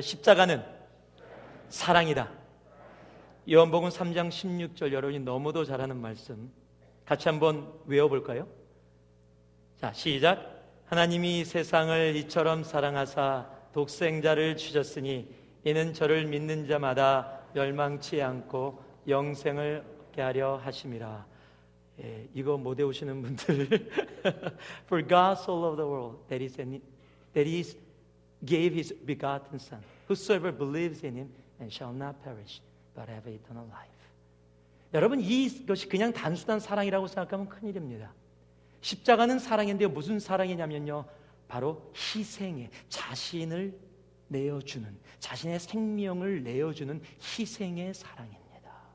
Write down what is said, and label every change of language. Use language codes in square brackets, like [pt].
[ko] 십자가는 사랑이다. 요한복음 3장 16절, 여러분이 너무도 잘하는 말씀 같이 한번 외워볼까요? 자, 시작. 하나님이 세상을 이처럼 사랑하사 독생자를 주셨으니 이는 저를 믿는 자마다 멸망치 않고 영생을 얻게 하려 하심이라. 이거 못 외우시는 분들 [en] For God so loved the world that he gave his begotten Son, whosoever believes in him and shall not perish but have eternal life. [ko] 여러분, 이것이 그냥 단순한 사랑이라고 생각하면 큰일입니다. 십자가는 사랑인데요, 무슨 사랑이냐면요, 바로 희생에 자신을 내어주는, 자신의 생명을 내어주는 희생의 사랑입니다.